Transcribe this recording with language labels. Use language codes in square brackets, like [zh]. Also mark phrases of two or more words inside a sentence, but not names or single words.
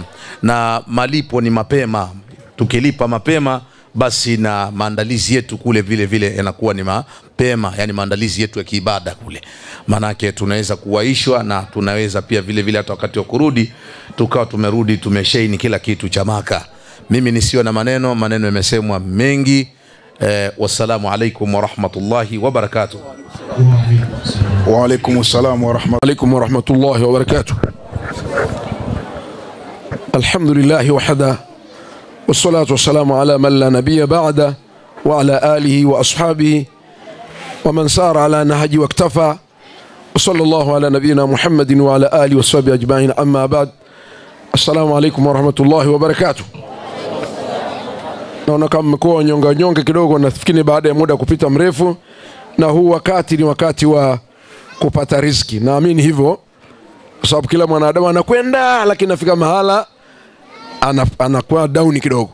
[sw] Na malipo ni mapema, tukilipa mapema basi na maandalizi yetu kule vile vile yanakuwa ni mapema, yani maandalizi yetu ya kiibada kule, manake tunaweza kuwaishwa na tunaweza pia vile vile hata wakati wa kurudi tukao tumerudi tumeshaini kila kitu cha Maka. Mimi nisio na maneno yamesemwa mengi. [ar] والسلام عليكم ورحمة الله وبركاته. وعليكم السلام ورحمة الله وبركاته. الحمد لله وحده والصلاة والسلام على من لا نبي بعده وعلى آله وأصحابه ومن سار على نهج واكتفى وصلى الله على نبينا محمد وعلى آله وصحبه أجمعين. أما بعد، السلام عليكم ورحمة الله وبركاته. [sw] naona kama mmekuwa nyonga kidogo, nafikiri baada ya muda kupita mrefu, na huu wakati ni wakati wa kupata riziki. Naamini hivyo kwa sababu kila mwanadamu anakwenda, lakini afika mahala anakuwa down kidogo.